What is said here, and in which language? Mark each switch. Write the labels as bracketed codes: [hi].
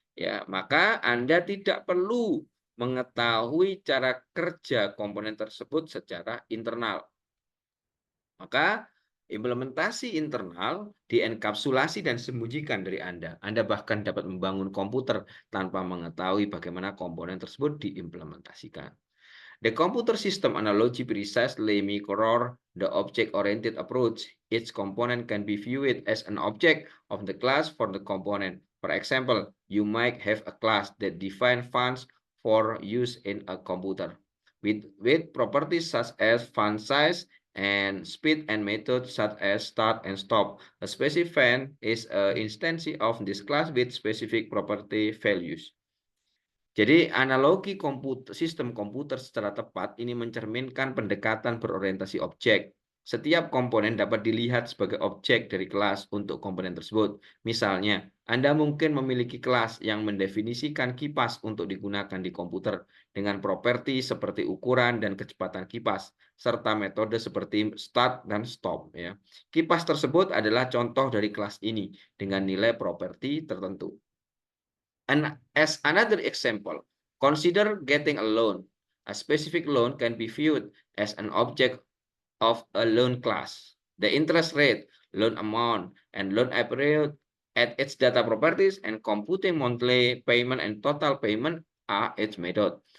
[id] Ya, maka Anda tidak perlu mengetahui cara kerja komponen tersebut secara internal. Maka implementasi internal dienkapsulasi dan disembunyikan dari Anda. Anda bahkan dapat membangun komputer tanpa mengetahui bagaimana komponen tersebut diimplementasikan. [en] The computer system analogy precisely mirrors the object-oriented approach. Each component can be viewed as an object of the class for the component. For example, you might have a class that defines functions for use in a computer with properties such as font size and speed and methods such as start and stop. A specific fan is an instance of this class with specific property values. [id] Jadi analogi sistem komputer secara tepat ini mencerminkan pendekatan berorientasi objek. Setiap komponen dapat dilihat sebagai objek dari kelas untuk komponen tersebut. Misalnya, Anda mungkin memiliki kelas yang mendefinisikan kipas untuk digunakan di komputer dengan properti seperti ukuran dan kecepatan kipas, serta metode seperti start dan stop. Ya. Kipas tersebut adalah contoh dari kelas ini dengan nilai properti tertentu. [en] And as another example, consider getting a loan. A specific loan can be viewed as an object of a loan class. The interest rate, loan amount, and loan period at its data properties and computing monthly payment and total payment are its method.